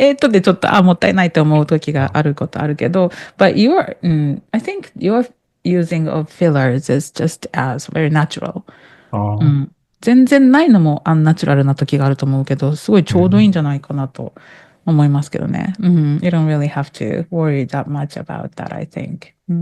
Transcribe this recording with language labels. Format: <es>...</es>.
<ja>でちょっと、もったいないと思う時があることあるけど、</ja> <en>but I think your using of fillers is just as very natural. うあ、ん。</en> <ja>全然ないのもアンナチュラルな時があると思うけど、すごいちょうどいいんじゃないかなと思いますけどね。うん。</ja> <en>You don't really have to worry that much about that, I think.</en>